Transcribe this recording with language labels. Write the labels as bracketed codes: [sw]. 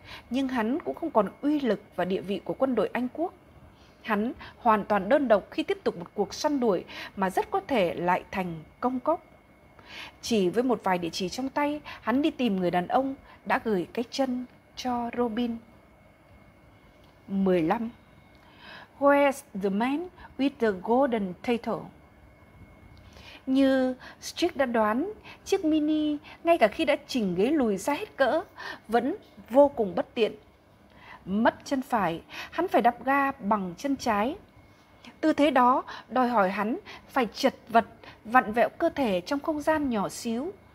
[vi] Nhưng hắn cũng không còn uy lực và địa vị của quân đội Anh quốc. Hắn hoàn toàn đơn độc khi tiếp tục một cuộc săn đuổi mà rất có thể lại thành công cốc. Chỉ với một vài địa chỉ trong tay, hắn đi tìm người đàn ông đã gửi cái chân cho Robin. 15. [en] Where's the man with the golden title? [vi] Như Strick đã đoán, chiếc mini ngay cả khi đã chỉnh ghế lùi ra hết cỡ vẫn vô cùng bất tiện. Mất chân phải, hắn phải đạp ga bằng chân trái. Tư thế đó đòi hỏi hắn phải chật vật vặn vẹo cơ thể trong không gian nhỏ xíu.